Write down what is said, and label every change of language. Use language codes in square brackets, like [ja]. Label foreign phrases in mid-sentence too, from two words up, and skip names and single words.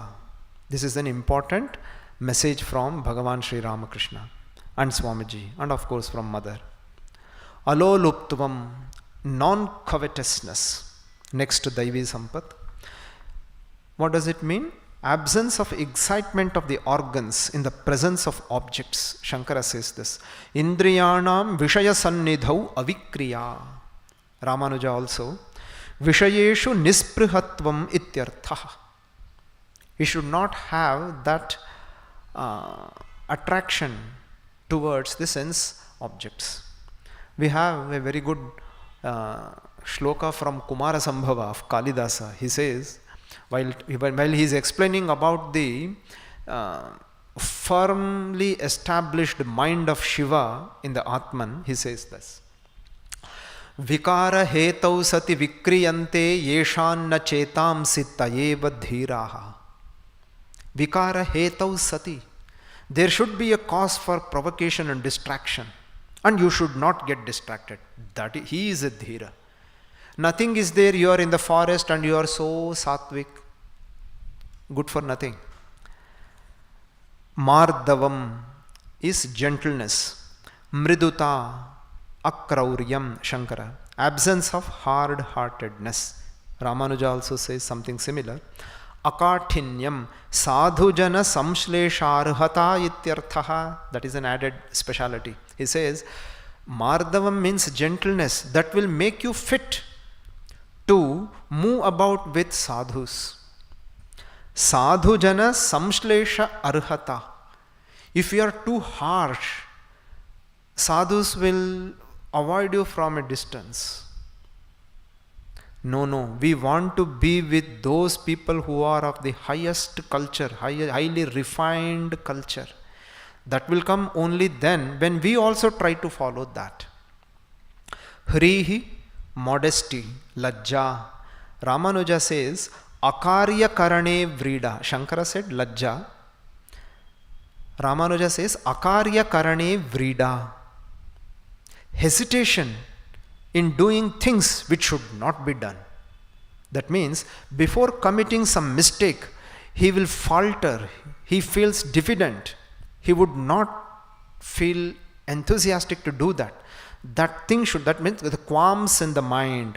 [en] This is an important message from Bhagavan Sri Ramakrishna and Swamiji, and of course from Mother. Aloluptvam, non-covetousness, next to [sa] दैवी सम्पत्. [en] What does it mean? Absence of excitement of the organs in the presence of objects. Shankara says this. [sa] इन्द्रियाणां विषय सन्निधौ अविक्रिया. [en] Ramanuja also. [sa] विषयेषु निस्पृहत्वम् इत्यर्थः. [en] We should not have that attraction towards the sense objects. We have a very good shloka from Kumara Sambhava of Kalidasa. He says, while he is explaining about the firmly established mind of Shiva in the Atman, he says this. [sa] विकार हेतौ सति विक्रियन्ते येषां न चेतांसि त एव धीराः. विकार हेतौ सति. [en] There should be a cause for provocation and distraction, and you should not get distracted. That he is a dhira. Nothing is there, you are in the forest and you are so sattvic, good for nothing. Mardavam is gentleness. [sa] मृदुता, अक्रौर्यम्, [en] Shankara, absence of hard-heartedness. Ramanuja also says something similar. [sa] अकाठिन्यम्, साधुजन संश्लेषार्हता इत्यर्थः. [en] That is an added speciality. He says, Mardavam means gentleness that will make you fit to move about with sadhus. [sa] साधुजन संश्लेष अर्हता. [en] If you are too harsh, sadhus will avoid you from a distance. No, we want to be with those people who are of the highest culture, highly refined culture. That will come only then when we also try to follow that. Hrihi, modesty, lajja. Ramanuja says, [sa] अकार्य करणे व्रीडा. [en] Shankara said lajja. Ramanuja says, [sa] अकार्य करणे व्रीडा. [en] Hesitation in doing things which should not be done. That means before committing some mistake, he will falter, he feels diffident, he would not feel enthusiastic to do that. That means the qualms in the mind.